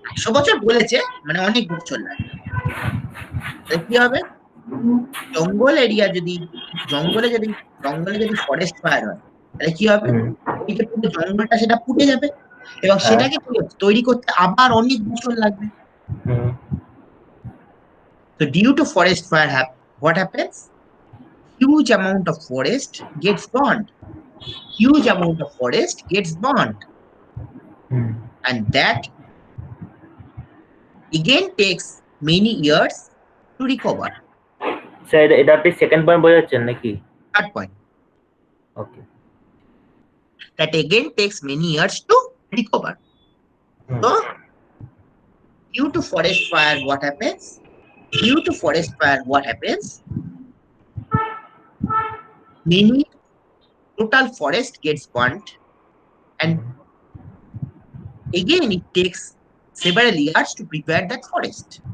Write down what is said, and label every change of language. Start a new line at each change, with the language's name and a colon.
Bangla: 100 বছর বলেছে, মানে অনেক বছর লাগবে। কি হবে, জঙ্গল এরিয়া যদি জঙ্গলে যদি ফরেস্ট ফায়ার হয় তাহলে কি হবে? হুম, ওই যে পুরো জঙ্গলটা সেটা পুড়ে যাবে এবং হ্যাঁ, সেটাকে তৈরি করতে আবার অনেক বছর লাগবে। হুম,
English: So due to forest fire, what happens? Huge amount of forest gets burned. Huge amount of forest gets burned, hmm. and that again takes many years to recover.
Bangla: Sir এটা আপনি সেকেন্ড পয়েন্ট বোঝাচ্ছেন নাকি?
English: Third point, okay. that again takes many years to recover. Hmm, So due to forest fire, what happens? Due to forest fire, what happens? Many total forest gets burnt, and again it takes several years to prepare that forest.